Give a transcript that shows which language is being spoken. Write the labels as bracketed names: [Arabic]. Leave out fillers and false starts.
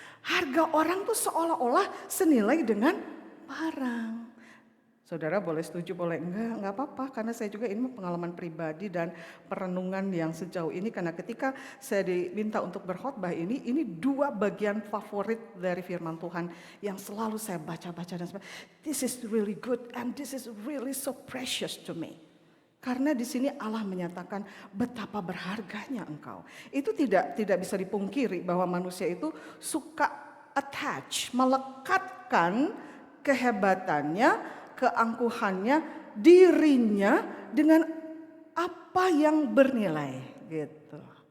[Indonesian] Harga orang tuh seolah-olah senilai dengan barang. Saudara boleh setuju, boleh enggak apa-apa. Karena saya juga ini pengalaman pribadi dan perenungan yang sejauh ini. Karena ketika saya diminta untuk berkhotbah ini dua bagian favorit dari firman Tuhan yang selalu saya baca-baca dan sebagainya. [English] This is really good and this is really so precious to me. [Indonesian] Karena di sini Allah menyatakan betapa berharganya engkau. Itu tidak bisa dipungkiri bahwa manusia itu suka attach, melekatkan kehebatannya, keangkuhannya, dirinya dengan apa yang bernilai gitu.